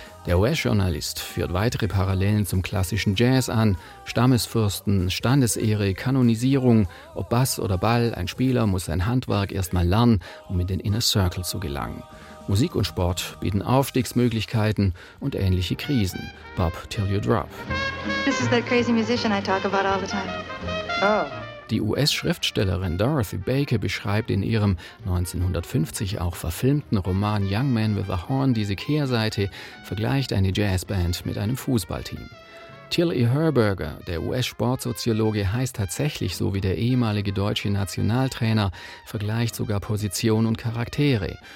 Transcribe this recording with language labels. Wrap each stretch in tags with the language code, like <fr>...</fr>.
<de>Der US-Journalist führt weitere Parallelen zum klassischen Jazz an. Stammesfürsten, Standesehre, Kanonisierung, ob Bass oder Ball, ein Spieler muss sein Handwerk erstmal lernen, um in den Inner Circle zu gelangen. Musik und Sport bieten Aufstiegsmöglichkeiten und ähnliche Krisen.</de> <en>Bob, till you drop. This is that crazy musician I talk about all the time. Oh.</en> <de>Die US-Schriftstellerin Dorothy Baker beschreibt in ihrem 1950 auch verfilmten Roman Young Man with a Horn diese Kehrseite, vergleicht eine Jazzband mit einem Fußballteam. Till E. Herberger, der US-Sportsoziologe, heißt tatsächlich so wie der ehemalige deutsche Nationaltrainer, vergleicht sogar Position und Charaktere.</de>